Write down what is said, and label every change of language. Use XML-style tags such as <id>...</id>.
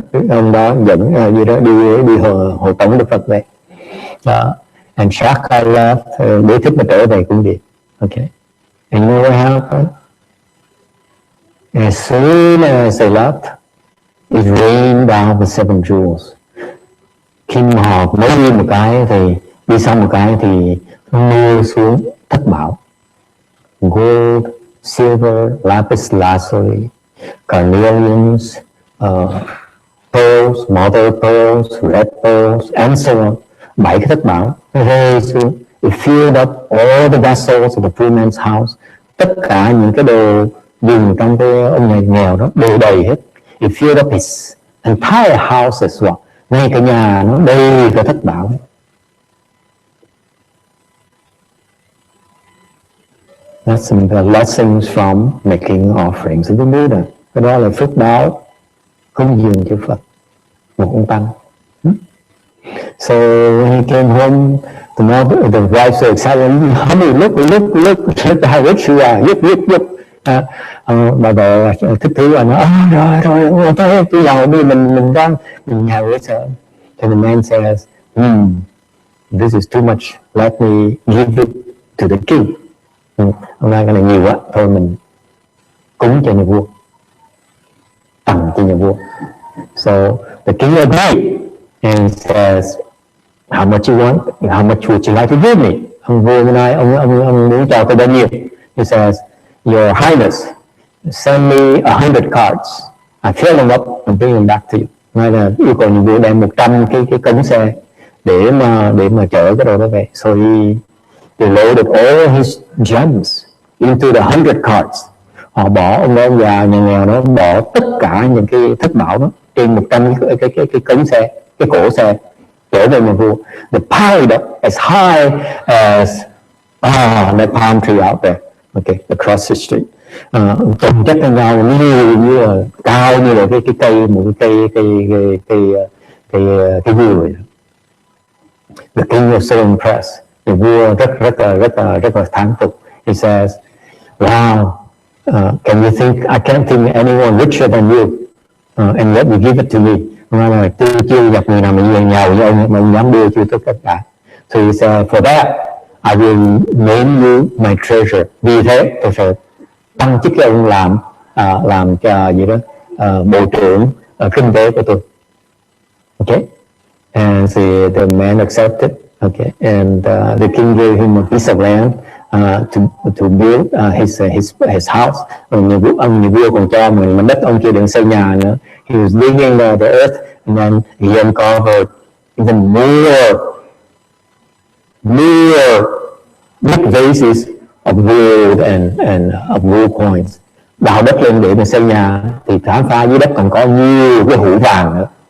<vi>Ông đó dẫn đi hộ tống Đức Phật về.</vi> <en>And Shaka left,</en> <vi>để thích mà trở về cung điện.</vi> <en>Okay. And you know what happened? As soon as they left, it rained down the 7 jewels.</en> <vi>Khi mà họ mới đi một cái thì đi xong một cái thì mưa xuống thất bảo.</vi> <en>Gold, silver, lapis lazuli, carnelians, pearls, mother pearls, red pearls, and so on.</en> <vi>7 cái thất bảo rơi xuống.</vi> <en>It filled up all the vessels of the poor man's house.</en> <vi>Tất cả những cái đồ dùng trong cái ông nhà nghèo đó đều đầy hết.</vi> <en>It filled up his entire house as well.</en> <vi>Ngay cả nhà nó đầy cả thất bảo.</vi> <en>That's some the lessons from making offerings to the Buddha.</en> <vi>Cái đó là phước báo cúng dường cho Phật, một ông tăng.</vi> <en>So when he came home, the wife so excited, honey, look how rich you are, look.</en> <vi>Bà vợ thích thú và nói, rồi, tôi giàu đi, mình nhà rich hơn.</vi> <en>And the man says, this is too much, let me give it to the king.</en> <vi>Hôm nay cái này nhiều quá, thôi mình cúng cho nhà vua, tặng cho nhà vua.</vi> <en>So the king agreed and says, how much you want? How much would you like to give me?</en> <vi>Ông vua nói, ông muốn cho tôi bao nhiêu?</vi> <en>He says, Your Highness, send me 100 cards. I fill them up and bring them back to you.</en> <vi>Nói là yêu cầu nhà vua đem 100 cái cống xe để mà chở cái đồ đó về.</vi> <en>So he loaded all his gems into the 100 cards.</en> <vi>Họ bỏ ông già nhà nghèo đó bỏ tất cả những cái thất bảo đó trên 100 cái cống xe, cái cổ xe trở về nhà vua.</vi> <en>They piled up as high as that palm tree out there. Okay, across the street.</en> <vi>Trồng chất lên nhau như là cao như là cái cây, một cái cây dừa.</vi> <en>The king was so impressed. The</en> <vi>vua rất là thán phục.</vi> <en>He says, wow, can you think, I can't think anyone richer than you, and yet you give it to me.</en> <vi>Nói là tôi chưa gặp người nào mà giàu như ông mà ông dám đưa cho tôi tất cả.</vi> <en>So he said, for that, I will name you my treasure.</en> <vi>Vì thế tôi sẽ tăng chức cho ông làm cho gì đó bộ trưởng kinh tế của tôi.</vi> <en>Okay, and the man accepted. Okay, and the king gave him a piece of land to build his house.</en> <vi>Ông nhà vua còn cho mình đất ông kia đừng xây nhà nữa.</vi> <en>He was digging the earth, and then he uncovered even more big vases of gold and of gold coins.</en> <vi>Đào đất lên để mà xây nhà thì khám phá dưới đất còn có nhiều cái hũ vàng nữa.</vi>